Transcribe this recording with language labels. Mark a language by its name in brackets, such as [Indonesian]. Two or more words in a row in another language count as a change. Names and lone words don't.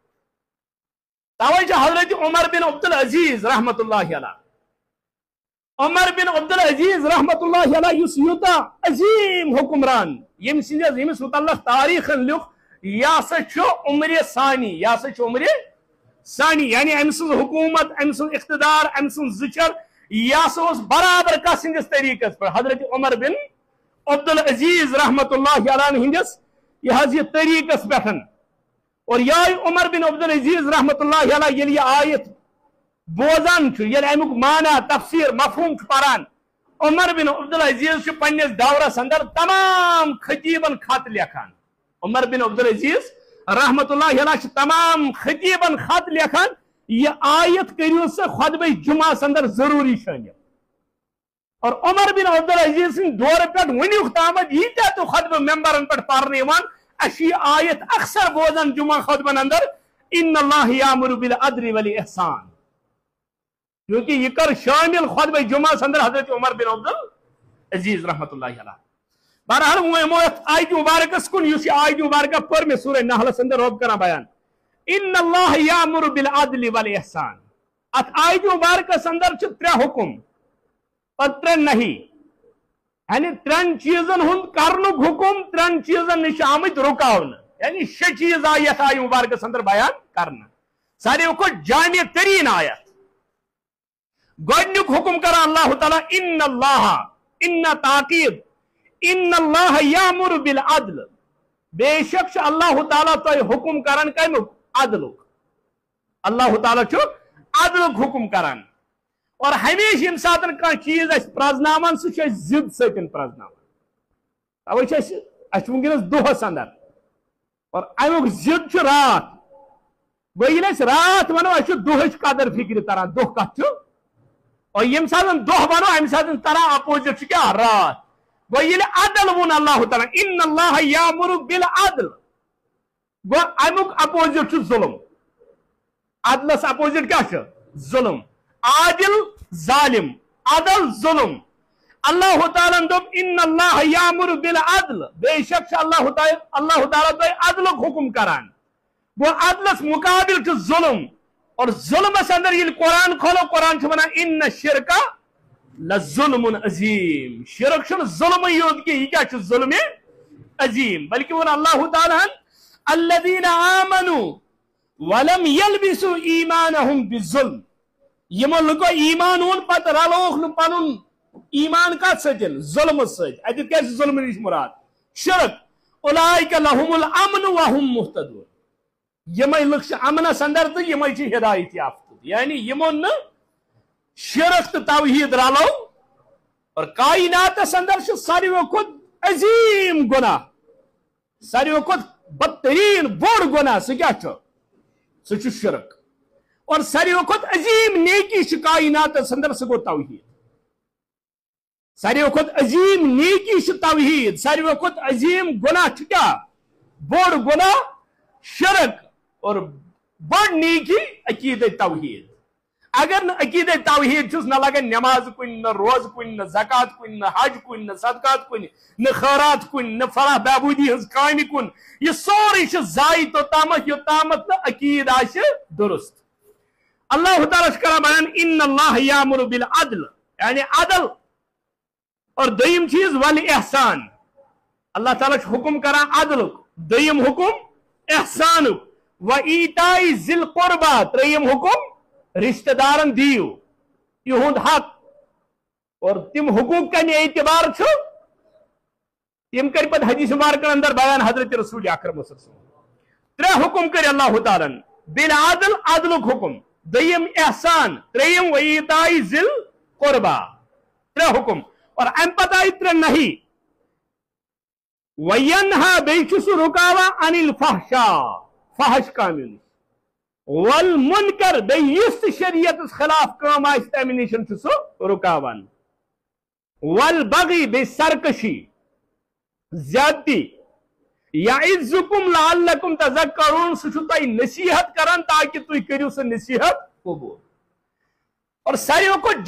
[Kashmiri] توے چھُ حضرت عمر بن عبدالعزیز [Arabic] رحمۃ اللہ علیہ [Kashmiri] عمر بن عبدالعزیز [Arabic] رحمۃ اللہ علیہ [Kashmiri] یُس یوٗتاہ عظیٖم حکمران ییٚمِس متعلق تاریخن لیوٚکھ یہِ ہسا چھُ عمرِ ثانی یہِ ہسا چھُ عمرِ ثانی یعنی أمۍ سٕنٛز حکوٗمت أمۍ سُنٛد اقتدار أمۍ سُنٛد زٕچھر یہِ ہسا اوس برابر کتھ سٕنٛدِس طریٖقس پٮ۪ٹھ حضرت عمر بن عبدالعزیز [Arabic] رحمۃ اللہ علیہ [Kashmiri] ہٕنٛدِس یہ حظ یہ طریقس پٮ۪ٹھ اور یہے عمر بن عبدالعزیز [Arabic] رحمۃ اللہ علیہ [Kashmiri] ییٚلہِ یہِ آیت بوزان چھُ ییٚلہِ امیُک معنی تفسیٖر مفہوٗم چھُ پران عمر بن عبدالعزیز چھُ پننِس دورس اندر تمام خطیبن خط لیکھان عمر بن عبدالعزیز [Arabic] رحمۃ اللہ علیہ [Kashmiri] چھُ تمام خطیبن خط لیکھان یہ آیت کٔرِو سا خطبہ جمعس اندر ضروٗری شٲمِل اور عمر بن عبدالعزیز سٕنٛدِ دورٕ پٮ۪ٹھ وُنیُک تامتھ ییٖتیاہ تہِ خطبہٕ ممبرن پٮ۪ٹھ پرنہٕ یِوان اَسہِ چھِ یہِ آیت اکثر بوزان جمعہ خطبن اندر [Arabic] ان اللہ یامر بالعدل والاحسان [Kashmiri] کیونکہ یہ کر شامل خطبہ جمعہ اندر حضرت عمر بن عبدالعزیز [Arabic] رحمۃ اللہ علیہ [Kashmiri] بہرحال آیت مبارکس کن یُس یہ آیت مبارکہ پٔر مےٚ سورہ نحلس اندر رۄب کران بیان [Arabic] ان اللہ یامر بالعدل والاحسان [Kashmiri] ات آیت مبارکس اندر چھِ ترٛےٚ حکم اور ترٛےٚ نہی یعنی ترٛٮ۪ن چیٖزن ہُنٛد کرنُک حکم ترٛٮ۪ن چیٖزن نِش چھِ آمٕتۍ رُکاونہٕ یعنی 6 چیٖز آیہِ یتھ آیت مبارکس اندر بیان کرنہٕ ساروٕے کھۄتہٕ جامع تریٖن آیت گۄڈنیُک حکم کران اللہ تعالیٰ [Arabic] ان اللہ [Kashmiri] ان تاکید [Arabic] ان اللہ یامر بالعدل [Kashmiri] بے شک چھُ اللہ تعالیٰ تۄہہِ حکم کران کمیُک عدلُک اللہ تعالیٰ چھُ عدلُک حکم کران اور ہمیشہ ییٚمہِ ساتہٕ کانٛہہ چیٖز اَسہِ پرٛزناوان سُہ چھُ اَسہِ ضد سۭتۍ پرٛزناوان توے چھُ اَسہِ چھُ وٕنکیٚنس دۄہس اندر اور امیُک ضد چھُ راتھ گوٚو ییٚلہِ أسۍ راتھ ونو اَسہِ چھُ دۄہٕچ قدر فِکرِ تران دۄہ کتھ چھُ اور ییٚمہِ ساتہٕ دۄہ ونو امہِ ساتہٕ تران اپوزِٹ چھُ کیٛاہ راتھ گوٚو ییٚلہِ عدل ووٚن اللہ تعالیٰ [Arabic] ان اللہ یامر بالعدل [Kashmiri] گوٚو امیُک اپوزِٹ چھُ ظُلم عدلس اپوزِٹ کیٛاہ چھُ ظُلم عادل ظالم عدل ظلم اللہ تعالیٰ دوٚپ [Arabic] ان اللہ یامر بالعدل [Kashmiri] بے شک چھُ اللہ تعالیٰ تۄہہِ عدلُک حکم کران وہ عدلس مقابل چھ ظلم اور ظلمس اندر یہ قرآن کھولو قرآن چھ ونان [Arabic] ان الشرک لظلم عظیم [Kashmiri] شرک چھن ظلم یوت کی یہ کیا چھ ظلم عظیم بلکہ وہ اللہ تعالیٰ [Arabic] الذین آمنوا ولم یلبسوا ایمانہم بالظلم [Kashmiri] یمو لگو ایمان اون پتہ رلوک نہ پنن ایمان کت سۭتۍ ظلم سۭتۍ اتہِ کیٛاہ چھُ ظلم نِش مراد شرک [Arabic] اولئک لهم الامن وهم مهتدون [Kashmiri] یمے لُکھ چھِ امنس اندر تہٕ یمے چھِ ہدایت یافتہ یعنی یمو نہ شرک تہٕ توحید رلو اور کائناتس اندر چھُ ساروٕے کھۄتہٕ عظیم گناہ ساروٕے کھۄتہٕ بدترین بوڑ گناہ سُہ کیٛاہ چھُ سُہ چھُ شرک اور ساروٕے کھۄتہٕ عظیم نیکی چھِ کائناتس اندر سُہ گوٚو توحید ساروٕے کھۄتہٕ عظیم نیکی چھِ توحید ساروٕے کھۄتہٕ عظیم گناہ چھُ کیٛاہ بوڑ گناہ شرک اور بڑ نیکی عقیدہ توحید اگر نہ عقیدہ توحید چھُس نہ لگن نماز کُنہِ نہ روزٕ کُنہِ نہ زکات کُنہِ نہ حج کُنہِ نہ صدقات کُنہِ نہ خیرات کُنہِ نہ فلاح بہبوٗدی ہٕنٛز کامہِ کُن یہ سورُے چھُ ضایع توٚتامتھ یوٚتامتھ نہٕ عقیٖد آسہِ درست اللہ تعالیٰ چھُ کران بیان [Arabic] ان اللہ یامر بالعدل [Kashmiri] یعنی عدل اور دویم چیز والاحسان اللہ تعالیٰ چھُ حکم کران عدلُک دویم حکم احسانُک [Arabic] وایتاء ذی [Kashmiri] القربى ترٛیٚیِم حکم رشتہ دارن دیو یہند حق اور تم حقوق کمہ اعتبار چھُ تم کر پتہ حدیث مبارک اندر بیان حضرت رسول اکرم [Arabic] صلی اللہ علیہ وسلم [Kashmiri] ترے حکم کر اللہ تعالیٰ بالعدل عدلک حکم دویم احسان تریم [Arabic] وایتاء ذی القربى [Kashmiri] ترے حکم اور ام پتہ آئی ترے نہیں وینہا بیٚیہِ چھُ سُہ رُکاوان [Arabic] عن الفحشاء [Kashmiri] فحش کامہِ نِش والمنکر بیٚیہِ یُس تہِ شریعتس خلاف کٲم آسہِ تمہِ نِش چھُ سُہ رُکاوان والبغی بیٚیہِ سرکشی زیادتی [Arabic] یعظکم لعلکم تذکرون [Kashmiri] سُہ چھُ تۄہہِ نصیحت کران تاکہ تُہۍ کٔرِو سُہ نصیحت قبول اور ساروٕے کھۄتہٕ